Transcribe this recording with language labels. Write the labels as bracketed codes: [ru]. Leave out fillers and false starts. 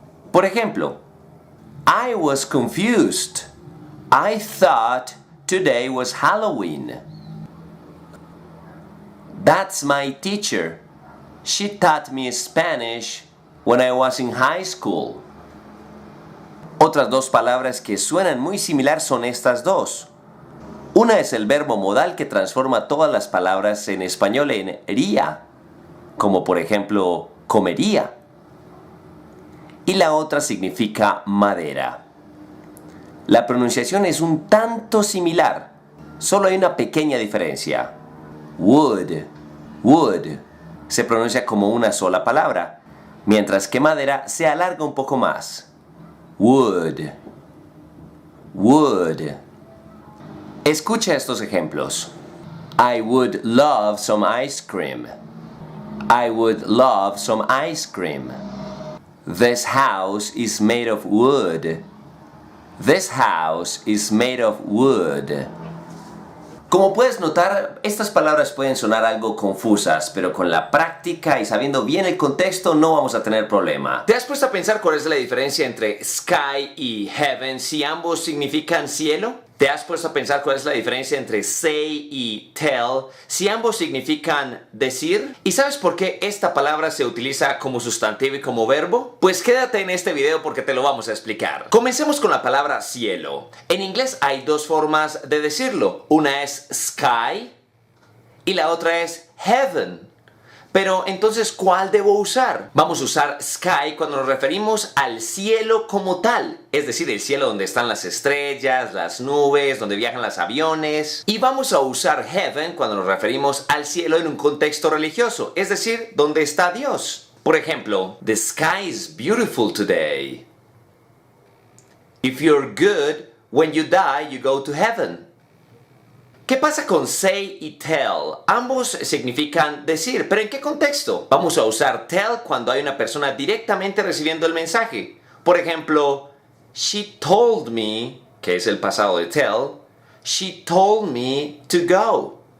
[es] Por ejemplo, [en] I was confused. I thought today was Halloween. That's my teacher. She taught me Spanish when I was in high school. [es] Otras dos palabras que suenan muy similar son estas dos. Una es el verbo modal que transforma todas las palabras en español en ría, como por ejemplo comería. Y la otra significa madera. La pronunciación es un tanto similar, solo hay una pequeña diferencia. Wood, wood, se pronuncia como una sola palabra, mientras que madera se alarga un poco más. Wood, wood. Escucha estos ejemplos. [en] I would love some ice cream. I would love some ice cream. This house is made of wood. This house is made of wood. [es] Como puedes notar, estas palabras pueden sonar algo confusas, pero con la práctica y sabiendo bien el contexto no vamos a tener problema. ¿Te has puesto a pensar cuál es la diferencia entre sky y heaven si ambos significan cielo? ¿Te has puesto a pensar cuál es la diferencia entre say y tell si ambos significan decir? ¿Y sabes por qué esta palabra se utiliza como sustantivo y como verbo? Pues quédate en este video porque te lo vamos a explicar. Comencemos con la palabra cielo. En inglés hay dos formas de decirlo. Una es sky y la otra es heaven. Pero entonces, ¿cuál debo usar? Vamos a usar sky cuando nos referimos al cielo como tal, es decir, el cielo donde están las estrellas, las nubes, donde viajan los aviones. Y vamos a usar heaven cuando nos referimos al cielo en un contexto religioso, es decir, donde está Dios. Por ejemplo, [en] the sky is beautiful today. If you're good, when you die, you go to heaven. [es] ¿Qué pasa con say y tell? Ambos significan decir, pero ¿en qué contexto? Vamos a usar tell cuando hay una persona directamente recibiendo el mensaje. Por ejemplo, [en] she told me, [es] que es el pasado de [en] tell, she told me to go.